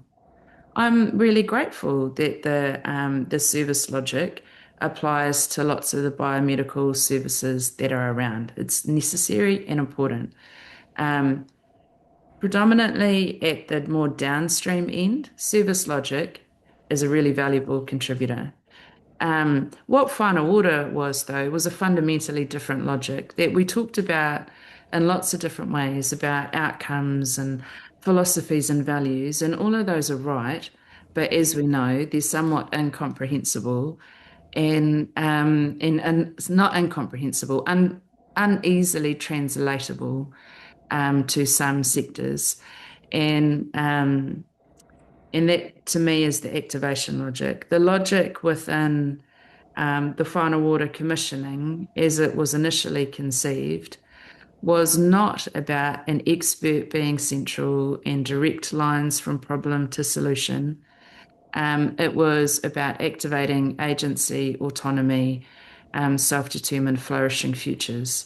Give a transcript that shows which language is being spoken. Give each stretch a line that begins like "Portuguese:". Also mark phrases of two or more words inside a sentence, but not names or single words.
English: I'm really grateful that the service logic applies to lots of the biomedical services that are around. It's necessary and important. Predominantly at the more downstream end, service logic is a really valuable contributor. What whānau ora was, though, was a fundamentally different logic that we talked about in lots of different ways, about outcomes and philosophies and values, and all of those are right, but as we know, they're somewhat incomprehensible and it's not incomprehensible, uneasily translatable to some sectors. And that to me is the activation logic. The logic within the whānau ora commissioning, as it was initially conceived, was not about an expert being central and direct lines from problem to solution. It was about activating agency, autonomy, self-determined, flourishing futures.